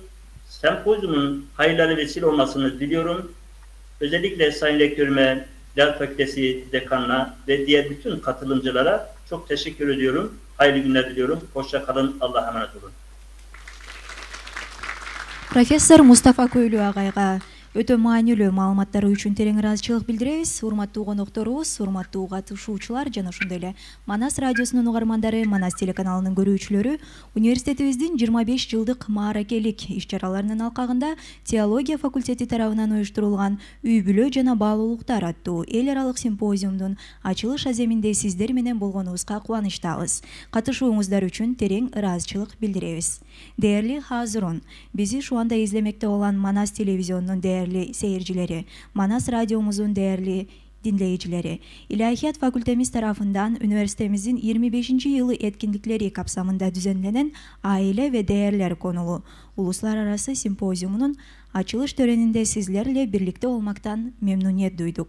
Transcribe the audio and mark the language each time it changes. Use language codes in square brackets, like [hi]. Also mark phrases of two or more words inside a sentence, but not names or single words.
[tr] Sempozyumun hayırlara vesile olmasını diliyorum. Özellikle Sayın Rektörüme, Dil Fakültesi Dekanına ve diğer bütün katılımcılara çok teşekkür ediyorum. Hayırlı günler diliyorum. Hoşça kalın. Allah'a emanet olun. [ky] Professor Mustafa Köylü agayga өтө маанилүү маалыматтары үчүн терең ыраазычылык билдиребиз. Урматтуу конокторубуз, урматтуу катышуучулар жана ошондой эле Манас радиосунун угармандары, Манас телеканалынын көрүүчүлөрү, университетибиздин 25 жылдык мааракелик иш-чараларынын алкагында теология факультети тарабынан уюштурулган үй бүлө жана баалуулуктар аттуу эл аралык симпозиумдун ачылыш аземинде сиздер менен болгонубузга кубанычтабыз. Катышууңуздар үчүн терең ыраазычылык билдиребиз. [tr] Değerli Hazırun, bizi şu anda izlemekte olan Manas televizyonunun değerli seyircileri, Manas radyomuzun değerli dinleyicileri, İlahiyat Fakültemiz tarafından üniversitemizin 25. yılı etkinlikleri kapsamında düzenlenen aile ve değerler konulu uluslararası simpozyumunun açılış töreninde sizlerle birlikte olmaktan memnuniyet duyduk.